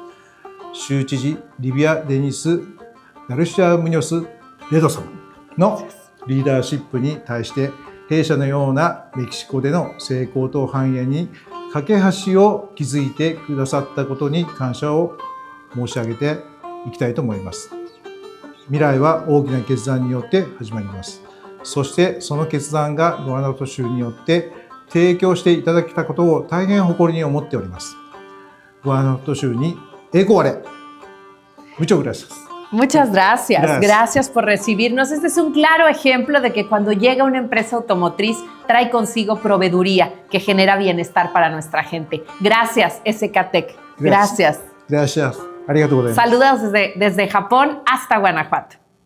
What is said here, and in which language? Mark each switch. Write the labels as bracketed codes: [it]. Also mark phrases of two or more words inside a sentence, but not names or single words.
[ja] 州知事リビア・デニス・ガルシア・ムニョス・レド様のリーダーシップに対して弊社のようなメキシコでの成功と繁栄に架け橋を築いてくださったことに感謝を申し上げていきたいと思います。未来は大きな決断によって始まります。そしてその決断がグアナファト州によって提供していただけたことを大変誇りに思っております。グアナファト州に栄光あれ。 [es] Muchas gracias. Muchas gracias. Gracias por recibirnos. Este es un claro ejemplo de que cuando llega una empresa automotriz trae consigo proveeduría que genera bienestar para nuestra gente. Gracias, SK Tech. Gracias. Gracias. [ja] ありがとうございます。 [es] Saludos desde Japón hasta Guanajuato.